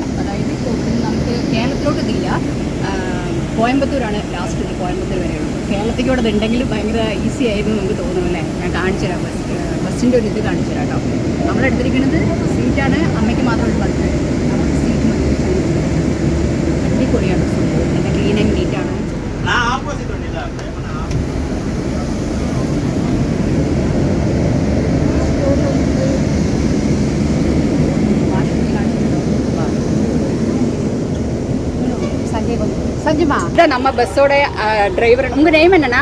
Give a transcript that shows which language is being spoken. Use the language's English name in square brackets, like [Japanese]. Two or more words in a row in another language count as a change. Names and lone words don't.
[Malayalam] അതായത് നമുക്ക് കേരളത്തിലോട്ട് ഇതില്ല, കോയമ്പത്തൂരാണ് ലാസ്റ്റ്. ഇത് കോയമ്പത്തൂർ വരെ ഉള്ളൂ. കേരളത്തിലൂടെ ഇതുണ്ടെങ്കിൽ ഭയങ്കര ഈസി ആയിരുന്നു നമുക്ക് തോന്നുമല്ലേ. ഞാൻ കാണിച്ചു തരാം, ബസ്സിൻ്റെ ഒരു ഇത് കാണിച്ചു തരാം കേട്ടോ. നമ്മളെടുത്തിരിക്കുന്നത് സീറ്റാണ്, അമ്മയ്ക്ക് മാത്രമൊരു ബസ്. നമുക്ക് സീറ്റ് മതി. അടിപൊളിയാണ്, നല്ല [English] clean and neat ആണ്. [Tamil] சஞ்சமா இதான் நம்ம பஸ்ஸோட டிரைவர். உங்கள் நேம் என்னன்னா?